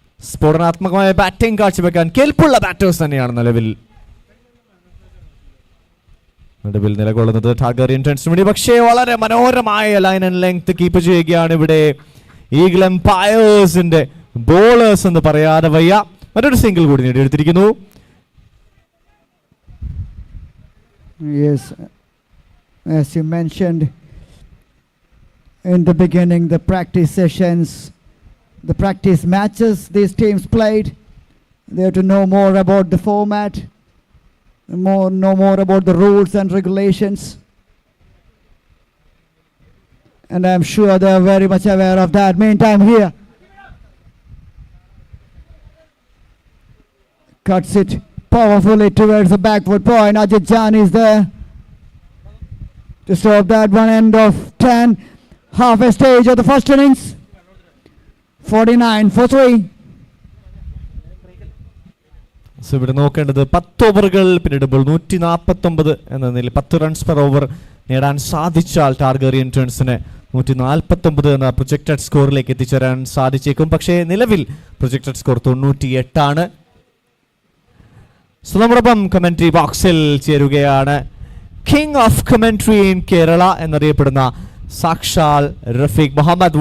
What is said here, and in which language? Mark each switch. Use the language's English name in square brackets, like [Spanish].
[Malayalam] സ്ഫോടനാത്മകമായ batting കാഴ്ചവെക്കാൻ കെൽപ്പുള്ള batters തന്നെയാണ് നിലവിൽ നിലകൊള്ളുന്നത് ടാർഗറിയൻ ടേൺസിന് വേണ്ടി. പക്ഷേ വളരെ മനോഹരമായ ലൈൻ ആൻഡ് ലെങ്ത് കീപ്പ് ചെയ്യുകയാണ് ഇവിടെ ഈഗിൾ എംപയേഴ്സിന്റെ ബോളേഴ്സ് എന്ന് പറയാതെ വയ്യ. മറ്റൊരു സിംഗിൾ കൂടി നേടിയെടുത്തിരിക്കുന്നു. [English] Yes, as you mentioned in the beginning, the practice sessions, the practice matches these teams played, they have to know more about the format, know more about the rules and regulations. And I'm sure they are very much aware of that. Meantime, here cuts it powerfully towards the backward point. Ajit Jan is there to stop that one. End of 10, halfway stage of the first innings. 49 for 3. [Malayalam] So ഇവിടെ നോക്കേണ്ടത് 10 ഓവറുകൾ പിന്നിടുമ്പോൾ 149 എന്ന നിലയിൽ 10 runs per over നേടാൻ സാധിച്ചാൽ ടാർഗറിയൻ ടേൺസിന് 149 എന്ന projected സ്കോറിലേക്ക് എത്തിച്ചേരാൻ സാധിച്ചേക്കും. പക്ഷേ നിലവിൽ പ്രൊജക്റ്റഡ് സ്കോർ 98 ആണ്. സോ നമ്മോടൊപ്പം കമന്ററി ബോക്സിൽ ചേരുകയാണ് [English] king of commentary in Kerala [Malayalam] എന്നറിയപ്പെടുന്ന സാക്ഷാൽ റഫീഖ് മുഹമ്മദ്.